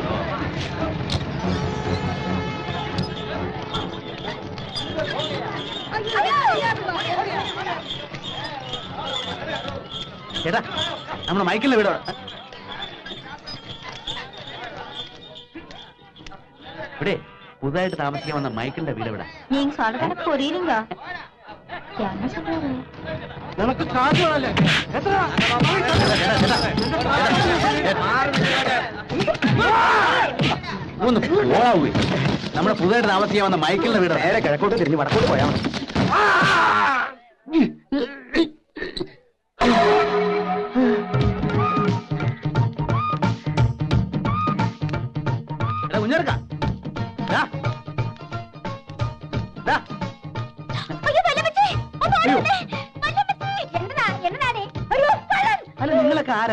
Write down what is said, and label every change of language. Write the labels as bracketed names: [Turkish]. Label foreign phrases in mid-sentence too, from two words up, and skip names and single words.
[Malayalam] ചേട്ടാ നമ്മുടെ മൈക്കിളിന്റെ വീട് ഇവിടെ പുതുതായിട്ട് താമസിക്കാൻ വന്ന മൈക്കിളിന്റെ വീട് ഇവിടെ. [Tamil] நீங்க சொல்ற கணக்கு புரியுதுங்க என்ன சொல்றாரு [Malayalam] നിനക്ക് കാശുകളല്ലേ എത്ര ഒന്ന് പോയി. നമ്മുടെ പുതുതായിട്ട് താമസിക്കാൻ വന്ന മൈക്കിളിന്റെ വീട് നേരെ കിഴക്കോട്ട് തിരിഞ്ഞ് വടക്കോട്ട് പോയാൽ മതി. കുഞ്ഞെടുക്ക അല്ല നിങ്ങളൊക്കെ ആരാ?